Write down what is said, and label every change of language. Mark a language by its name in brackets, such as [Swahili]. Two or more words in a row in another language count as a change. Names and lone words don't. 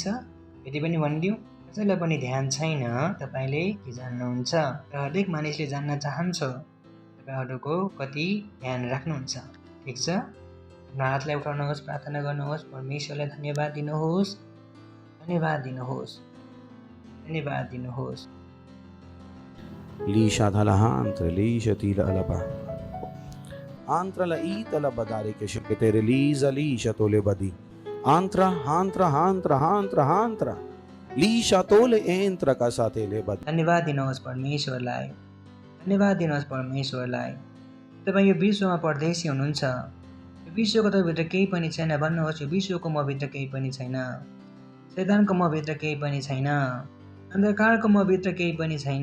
[Nepali] फेरि पनि भनिदिउँ, कसैलाई पनि ध्यान छैन तपाईँले के जान्नुहुन्छ, र हरेक मानिसले जान्न चाहन्छ तपाईँहरूको कति ध्यान राख्नुहुन्छ। ठिक छ? आफ्नो हातलाई उठाउनुहोस्, प्रार्थना गर्नुहोस्, परमेश्वरलाई धन्यवाद दिनुहोस्, धन्यवाद दिनुहोस्, धन्यवाद दिनुहोस्। Lisha dalahantre, lisha tila alaba. Antra la ita la badari ke shikete lisha lisha tole badi. Antra, hantra, hantra, hantra, hantra. Lisha tole entra ka साथे ले बदी। धन्यवाद दिनुहोस् परमेश्वरलाई, धन्यवाद दिनुहोस् परमेश्वरलाई। तपाईँ यो विश्वमा परदेशी हुनुहुन्छ, यो विश्वको तपाईँभित्र केही पनि छैन भन्नुहोस्। यो विश्वको मभित्र केही पनि छैन, शैतानको मभित्र केही पनि छैन, अन्धकारको मभित्र केही पनि छैन।